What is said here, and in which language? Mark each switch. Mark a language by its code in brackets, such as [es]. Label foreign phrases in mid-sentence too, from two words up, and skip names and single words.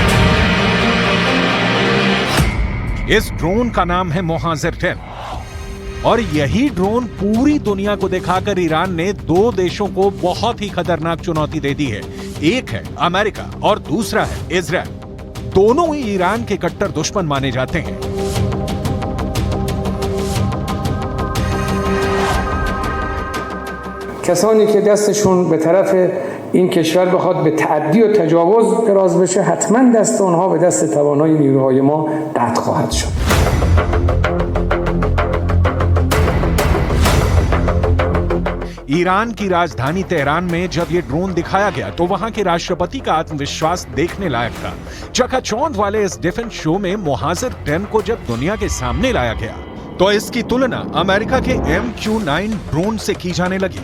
[hi] इस ड्रोन का नाम है मोहाजिर 10 और यही ड्रोन पूरी दुनिया को दिखाकर ईरान ने दो देशों को बहुत ही खतरनाक चुनौती दे दी है। एक है अमेरिका और दूसरा है इजराइल। दोनों ही ईरान के कट्टर दुश्मन माने जाते हैं। [fa] کسانی که دستشون به طرف این کشور بخواد به تعدی و تجاوز دراز بشه حتما دست اونها به دست توانای نیروهای ما قطع خواهد شد. [hi] ईरान की राजधानी तेहरान में जब ये ड्रोन दिखाया गया तो वहां के राष्ट्रपति का आत्मविश्वास देखने लायक था। चकाचौंध वाले इस [en] defence show [hi] में मोहाजिर 10 को जब दुनिया के सामने लाया गया तो इसकी तुलना अमेरिका के MQ-9 ड्रोन से की जाने लगी।